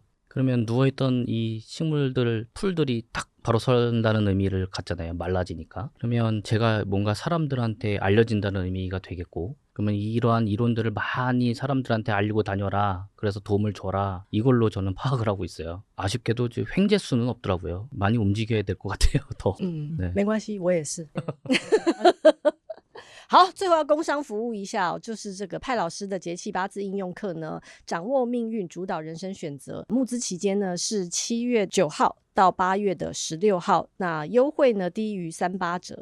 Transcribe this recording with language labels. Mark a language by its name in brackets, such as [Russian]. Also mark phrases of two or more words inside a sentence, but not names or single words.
[Korean] 그러면 누워있던 이 풀들이 딱 바로 선다는 의미를 갖잖아요. 말라지니까. 그러면 제가 뭔가 사람들한테 알려진다는 의미가 되겠고, 그러면 이러한 이론들을 많이 사람들한테 알리고 다녀라. 그래서 도움을 줘라. 이걸로 저는 파악을 하고 있어요. 아쉽게도 횡재수는 없더라고요. 많이 움직여야 될 것 같아요. 더. [Chinese] 没关系，我也是。好，最后要工商服务一下哦，就是这个派老师的节气八字应用课呢，掌握命运，主导人生选择。募资期间呢是7月9号到8月的16号，那优惠呢低于38折。